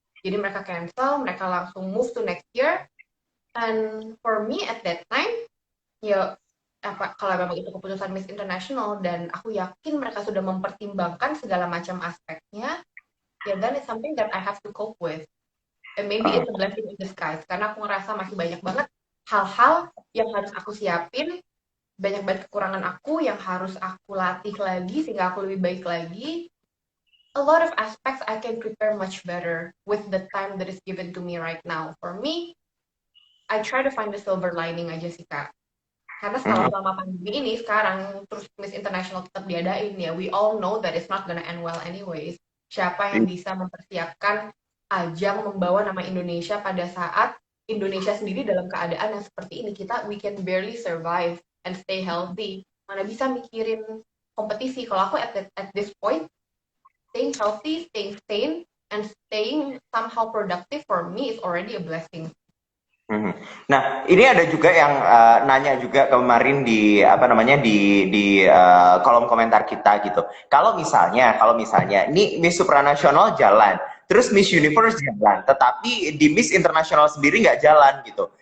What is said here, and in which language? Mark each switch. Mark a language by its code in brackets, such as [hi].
[id] Jadi mereka cancel, mereka langsung [en] move to next year. And for me at that time, [id] ya apa kalau memang itu keputusan Miss International dan aku yakin mereka sudah mempertimbangkan segala macam aspeknya, ya [en] then it's something that I have to cope with. And maybe it's a blessing in disguise [id] karena aku ngerasa masih banyak banget hal-hal yang harus aku siapin, banyak banget kekurangan aku yang harus aku latih lagi sehingga aku lebih baik lagi. [en] A lot of aspects I can prepare much better with the time that is given to me right now. For me, I try to find the silver lining [id] aja sih Kak. Karena selama pandemi ini sekarang terus Miss International tetap diadain ya, [en] we all know that it's not gonna end well anyways. [id] Siapa yang bisa mempersiapkan ajang membawa nama Indonesia pada saat Indonesia sendiri dalam keadaan yang seperti ini, [en] we can barely survive and stay healthy. [id] Mana bisa mikirin kompetisi. Kalau aku [en] at this point, staying healthy, staying sane, and staying somehow productive for me is already a blessing. [id] Nah, ini ada juga yang nanya juga kemarin di apa namanya di kolom komentar kita gitu. Kalau misalnya ini Miss Supranasional jalan, terus Miss Universe jalan, tetapi di Miss Internasional sendiri nggak jalan gitu.